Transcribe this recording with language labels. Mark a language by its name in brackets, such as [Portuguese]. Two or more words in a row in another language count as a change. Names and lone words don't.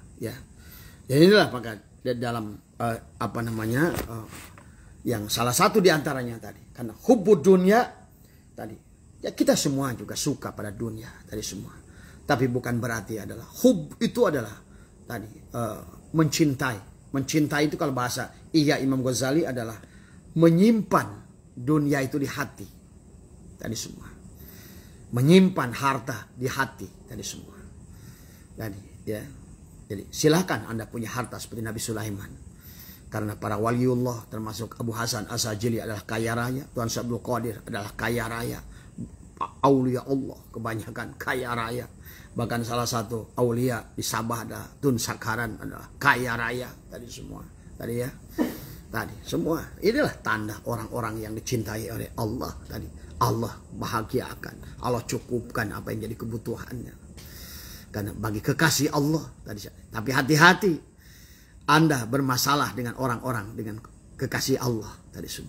[Indonesian] Ya, jadi inilah maka dalam yang salah satu diantaranya tadi, karena [Arabic] حب الدنيا [Indonesian] tadi, ya kita semua juga suka pada dunia tadi semua, tapi bukan berarti adalah hub itu adalah tadi mencintai itu kalau bahasa Imam Ghazali adalah menyimpan dunia itu di hati tadi semua, menyimpan harta di hati tadi semua tadi ya. Jadi silakan Anda punya harta seperti Nabi Sulaiman. Karena para waliullah termasuk Abu Hasan As-Sajili adalah kaya raya. Tuan Syekh Abdul Qadir adalah kaya raya. Aulia Allah kebanyakan kaya raya. Bahkan salah satu aulia di Sabah ada Tun Sakaran adalah kaya raya. Tadi semua. Tadi ya. Tadi semua. Inilah tanda orang-orang yang dicintai oleh Allah. Tadi Allah bahagiakan. Allah cukupkan apa yang jadi kebutuhannya. Karena bagi kekasih Allah tadi. Tapi hati-hati Anda bermasalah dengan orang-orang dengan kekasih Allah tadi semua.